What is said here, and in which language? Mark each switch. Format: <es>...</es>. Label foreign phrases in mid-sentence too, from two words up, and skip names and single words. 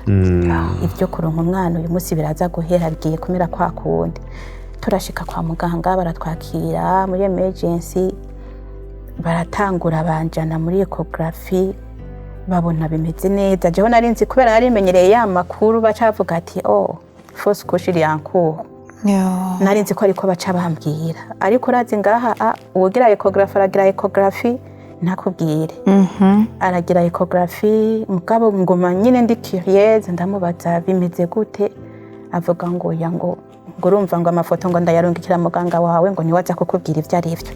<rn>Ibyo kuronka umwana uyu munsi biraza guhera bigiye kumera kwa kundi. Turashika kwa muganga baratwakira muri emergency baratangura banjana muri ecography babona bimeze neza. Jewe narinzi kubera narimenyereye ya makuru bacavuga ati</rn> <fr>fausse couche</fr> <rn>iri</rn> <fr>en cours.</fr> <rn>Narinzi ko ariko baca bambwira. Ariko urazi ngaha ugira ecography ntakubwire. Aragira ecography mugabo ngoma nyine ndi curieuse ndamubaza bimeze gute. Avuga ngo yango urumva ngo amafoto ngo ndayarungikira muganga wawe ngo niwaza kukubwira ivyo ari byo.</rn>